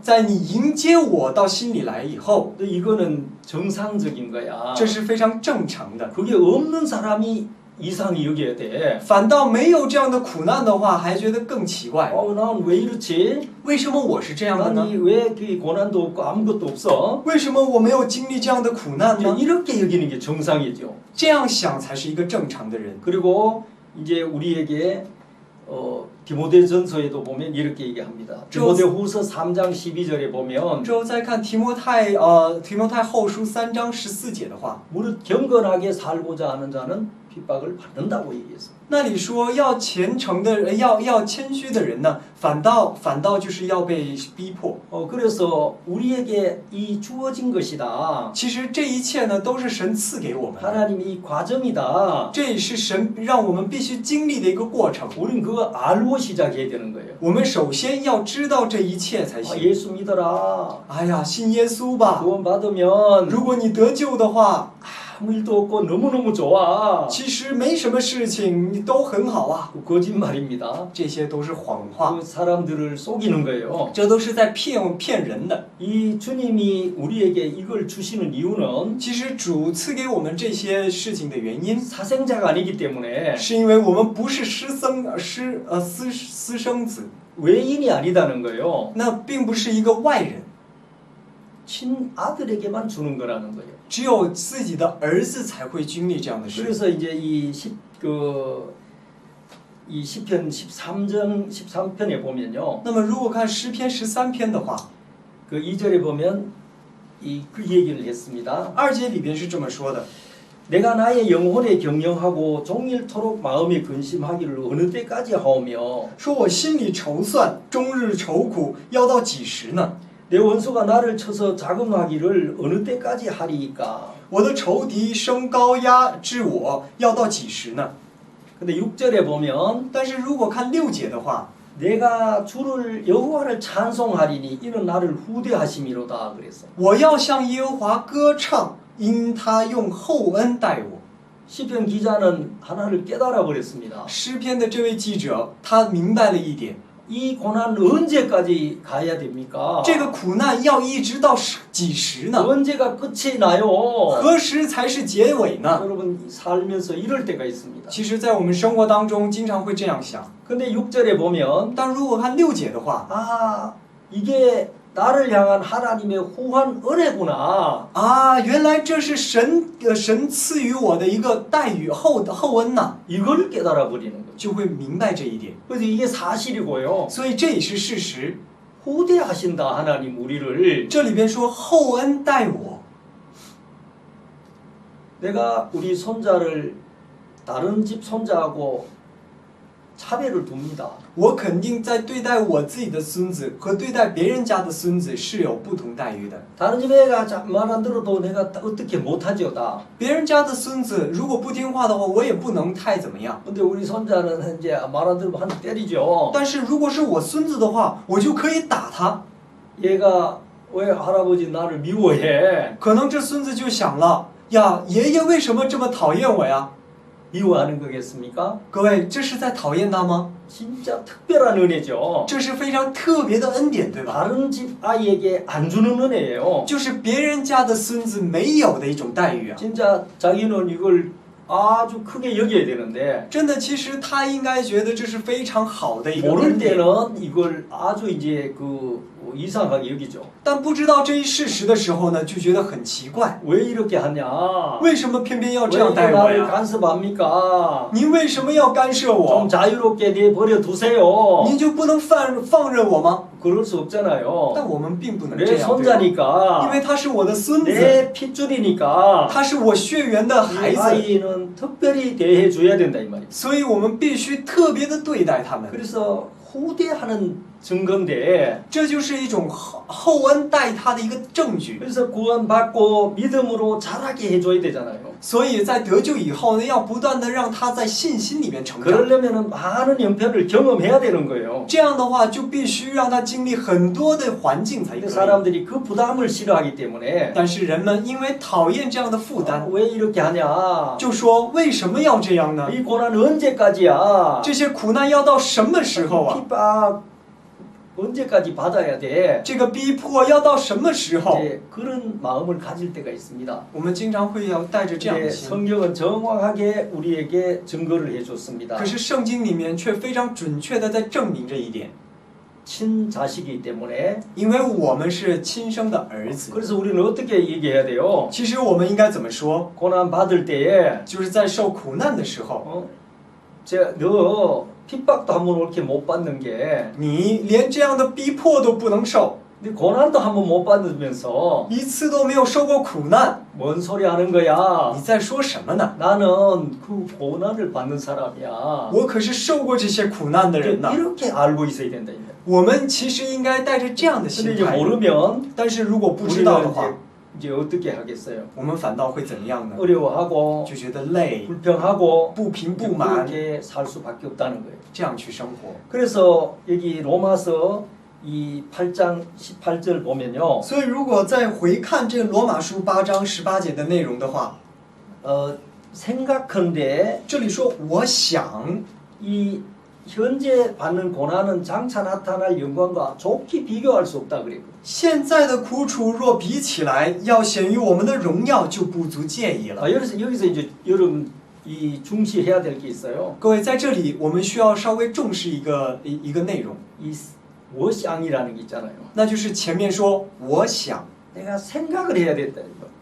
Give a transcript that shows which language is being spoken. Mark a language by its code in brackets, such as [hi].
[zh] 在你迎接我到心里来以后， [ko] 이거는 정상적인 거야. [zh] 这是非常正常的。 [ko] 그게 없는 사람이 이상히 여겨야 돼. [zh] 反倒没有这样的苦难的话，还觉得更奇怪。 [ko] 난 왜 이렇지? [zh] 为什么我是这样的呢？ [ko] 아니 왜 그 고난도 없고 아무것도 없어? [zh] 为什么我没有经历这样的苦难呢？ [ko] 이렇게 여기는 게 정상이죠. [zh] 这样想才是一个正常的人。 [ko] 그리고 이제 우리에게 디모데전서에도 보면 이렇게 얘기합니다. 디모데후서 3장 12절에 보면 [zh] 之后再看提摩太后书3章14节的话， [ko] 무릇 경건하게 살고자 하는 자는 핍박을 받는다고 얘기했습니다. [zh] 那里说要虔诚的人，要谦虚的人呢，反倒就是要被逼迫。 [ko] 그래서 우리에게 이 주어진 것이다. [zh] 其实这一切呢，都是神赐给我们的， [ko] 하나님의 이 과정이다. [zh] 这也是神让我们必须经历的一个过程。 [ko] 우린 그거 알고 시작해야 되는 거예요. [zh] 我们首先要知道这一切才行。 [ko] 예수 믿어라. [zh] 哎呀，信耶稣吧！ [ko] 구원 받으면 [zh] 如果你得救的话， [ko] 아무 일도 없고 너무너무 좋아. [zh] 其实没什么事情，你都很好啊。 [ko] 거짓말입니다. [zh] 这些都是谎话， [ko] 그 사람들을 속이는 거예요. [zh] 这都是在骗人的。 [ko] 이 주님이 우리에게 이걸 주시는 이유는 [zh] 其实主赐给我们这些事情的原因， [ko] 사생자가 아니기 때문에 [zh] 是因为我们不是私生子， [ko] 외인이 아니다는 거예요. [zh] 那并不是一个外人， [ko] 친아들에게만 주는 거라는 거예요. [zh] 只有自己的儿子才会经历这样的事。 [ko] 그래서 이제 이 시편 13편에 보면요. [zh] 那么如果看诗篇13篇的话， [ko] 그 2절에 보면 그 얘기를 했습니다. [zh] 2节里边是这么说的： [ko] 내가 나의 영혼에 경영하고 종일토록 마음에 근심하기를 어느 때까지 하오며 [zh] 说我心里筹算，终日愁苦，要到几时呢？ [ko] 내 원수가 나를 쳐서 자금하기를 어느 때까지 하리이까. [zh] 我的仇敌升高压制我，要到几时呢？ [ko] 근데 6절에 보면 [zh] 但是如果看6节的话， [ko] 내가 주를 여호와를 찬송하리니 이는 나를 후대하심이로다 그랬어. [zh] 我要向耶和华歌唱，因他用厚恩待我。 [ko] 시편 기자는 하나를 깨달아 버렸습니다. [zh] 诗篇的这位记者，他明白了一点， [ko] 이 고난 언제까지 가야 됩니까? [zh] 这个苦难要一直到几时呢？ [ko] 언제가 끝이 나요? [zh] 何时才是结尾呢？ [ko] 여러분 살면서 이럴 때가 있습니다. [zh] 其实，在我们生活当中，经常会这样想。 [ko] 근데 6절에 보면 [zh] 但如果看6节的话， [ko] 아 이게 나를 향한 하나님의 후한 은혜구나. [zh] 啊，原来这是神赐予我的一个待遇厚恩呐， [ko] 이걸 깨달아 버리는 거죠. [zh] 就会明白这一点。 [ko] 그래서 이게 사실이고요. [zh] 所以这也是事实。 [ko] 후대하신다 하나님 우리를. [zh] 这里边说厚恩待我， [ko] 내가 우리 손자를 다른 집 손자하고 차별을 둡니다. [zh] 我肯定在对待我自己的孙子和对待别人家的孙子是有不同待遇的。 [ko] 다른 집 애가 말 안 들어도 내가 어떻게 못하죠 다. [zh] 别人家的孙子如果不听话的话，我也不能太怎么样。 [ko] 근데 우리 손자는 이제 말 안 들으면 한 대 때리죠. [zh] 但是如果是我孙子的话，我就可以打他。 [ko] 얘가 왜 할아버지 나를 미워해? [zh] 可能这孙子就想了呀，爷爷为什么这么讨厌我呀？ [ko] 미워하는 거겠습니까? [zh] 各位，这是在讨厌他吗？ [ko] 진짜 특별한 은혜죠. [zh] 这是非常特别的恩典，对吧？ [ko] 다른 집 아이에게 안 주는 은혜예요. [zh] 就是别人家的孙子没有的一种待遇啊！ [ko] 진짜 자기는 이걸 아주 크게 여겨야 되는데 [zh] 真的，其实他应该觉得这是非常好的一个 [ko] 모를 [zh] 恩典， [ko] 때는 이걸 아주 이제 이상하게 여기죠. [zh] 但不知道这一事实的时候呢，就觉得很奇怪， [ko] 왜 이렇게 하냐? [zh] 为什么偏偏要这 [ko] 왜 [zh] 样待我 [ko] 나를 [zh] 呀？ [ko] 간섭합니까? [zh] 您为什么要干涉 [ko] 좀 [zh] 我？ [ko] 자유롭게 내버려 두세요. [zh] 您就不能放任我吗？ [ko] 그럴 수 없잖아요. [zh] 但我们并不能这 [ko] 내 [zh] 样，对吧？ [ko] 손자니까 [zh] 因为他是我的孙子， [ko] 내 핏줄이니까 [zh] 他是我血缘的 [ko] 이 [zh] 孩子， [ko] 아이는 특별히 대해 줘야 된다 이 말이에요. [zh] 所以我们必须特别的对待他们。 [ko] 그래서 후대하는 증거인데 [zh] 这就是一种厚恩待他的一个证据。 [ko] 그래서 구원받고 믿음으로 자라게 해줘야 되잖아요. [zh] 所以在得救以后呢，要不断的让他在信心里面成长。 [ko] 그러려면 많은 형편을 경험해야 되는 거예요. [zh] 这样的话，就必须让他经历很多的环境才可 [ko] 근데 [zh] 以。 [ko] 사람들이 그 부담을 싫어하기 때문에 [zh] 但是人们因为讨厌这样的负担， [ko] 왜 이렇게 하냐? [zh] 就说为什么要这样呢？ [ko] 이 고난 언제까지야? [zh] 这些苦难要到什么时候啊？ [ko] 핍박 언제까지 받아야 돼? [zh] 这个逼迫要到什么时候？ [ko] 이제 그런 마음을 가질 때가 있습니다. [zh] 我们经常会要带着这样的 [ko] 근데 [zh] 心。 [ko] 성경은 정확하게 우리에게 증거를 해줬습니다. [zh] 可是圣经里面却非常准确的在证明这一点， [ko] 친자식이기 때문에 [zh] 因为我们是亲生的儿子。 [ko] 그래서 우리는 어떻게 얘기해야 돼요? [zh] 其实我们应该怎么说？ [ko] 고난 받을 때에 [zh] 就是在受苦难的时候， [ko] 너 핍박도 한번 이렇게 못 받는 게 [zh] 你连这样的逼迫都不能受， [ko] 네 고난도 한번 못 받으면서 [zh] 一次都没有受过苦难， [ko] 뭔 소리 하는 거야? [zh] 你在说什么呢？ [ko] 나는 그 고난을 받는 사람이야. [zh] 我可是受过这些苦难的人呢。 [ko] 이렇게 알고 있어야 된다. 이제. [zh] 我们其实应该带着这样的 [ko] 근데 [zh] 心 [ko] 이제 [zh] 态， [ko] 모르면 [zh] 但是如果不知道的 [ko] 우리는 [zh] 话， [ko] 이제 어떻게 하겠어요? [zh] 我们反倒会怎么样呢？ [ko] 어려워하고 [zh] 就觉得累、 [ko] 불평하고 [zh] 不平不满， [ko] 그렇게 살 수밖에 없다는 거예요. [zh] 这样去生活。 [ko] 그래서 여기 로마서 이 8장 18절 보면요. [zh] 所以，如果再回看这个罗马书8章18节的内容的话， [ko] 생각한데 [zh] 这里说我想， [ko] 이 현재 받는 고난은 장차 나타날 영광과 좋게 비교할 수 없다 그랬거든요. [zh] 现在的苦楚若比起来，要显于我们的荣耀，就不足介意了。 [ko] 여기서 이제 여러분 이 중시해야 될 게 있어요. [zh] 各位，在这里我们需要稍微重视一个内容， [ko] 이 워샹이라는 게 있잖아요. [zh] 那就是前面说我想， [ko] 내가 생각을 해야 된다 이거.